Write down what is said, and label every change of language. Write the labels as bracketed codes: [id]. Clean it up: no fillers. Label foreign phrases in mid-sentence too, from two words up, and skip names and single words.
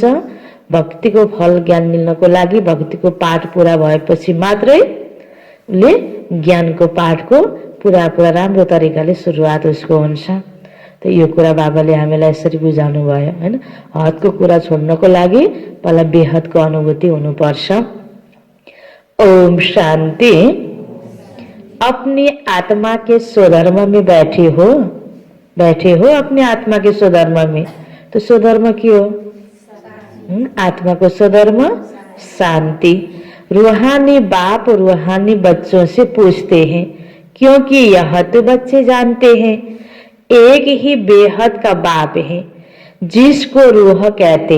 [ne] भक्तिको फल ज्ञान मिल्नको लागि भक्तिको पाठ पूरा भएपछि मात्रै उसले ज्ञानको पाठको पूरा राम्रो तरिकाले सुरुवात उसको हुन्छ। त यो कुरा बाबाले हामीलाई यसरी बुझाउनु भयो हैन। हदको कुरा छोड्नको लागि पहिला बेहदको अनुभूति हुनुपर्छ। [hi] ओम शांति। अपनी आत्मा के स्वधर्म में बैठे हो अपने आत्मा के स्वधर्म में। तो स्वधर्म की हो आत्मा को स्वधर्म शांति। रूहानी बाप रूहानी बच्चों से पूछते हैं क्योंकि यह तो बच्चे जानते हैं एक ही बेहद का बाप है जिसको रूह कहते।